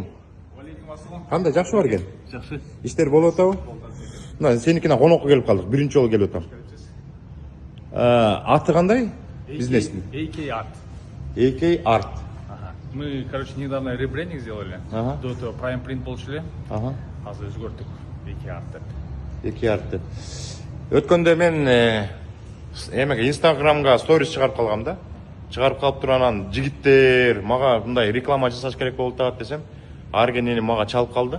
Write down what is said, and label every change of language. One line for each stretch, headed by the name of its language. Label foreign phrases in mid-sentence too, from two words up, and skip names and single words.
Kyrgyz: Алейкум ассалам. Кандай, жакшы Арген? Жакшы. Иштер болуп атабы? Мына сеникине конокко келип калдык. Биринчи жолу келип атам. Аты кандай? Бизнестин. AK Art. AK Art.
Russian: Мы, короче, недавно ребрендинг сделали. Ага. До этого Prime Print получили. Ага.
Kyrgyz: Азыр өзгөрттүк. AK Art деп. AK Art. Өткөндө мен эмеге Инстаграмга сторис чыгарып калгам да. Чыгарып калып туруп анан жигиттер мага мындай реклама жасаш керек болуп атат десем, Аргенини мага чалып калды.